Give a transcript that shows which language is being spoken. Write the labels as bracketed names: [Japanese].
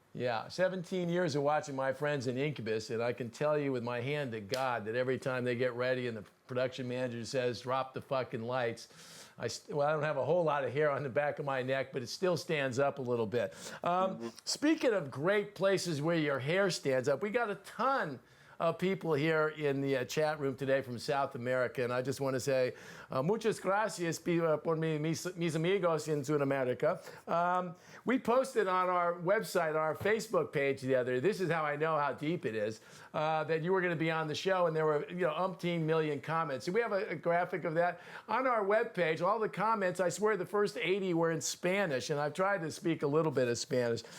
[English] Yeah, 17 years of watching my friends in Incubus, and I can tell you with my hand to God that every time they get ready and the production manager says, drop the fucking lights, I don't have a whole lot of hair on the back of my neck, but it still stands up a little bit. Speaking of great places where your hair stands up, we got a ton of people here in the chat room today from South America, and I just want to say [Spanish] Muchas gracias por mis amigos in Sudamerica. [English] We posted on our website, our Facebook page the other. This is how I know how deep it is. That you were going to be on the show, and there were umpteen million comments. So we have a graphic of that on our webpage. All the comments, I swear, the first 80 were in Spanish, and I've tried to speak a little bit of Spanish.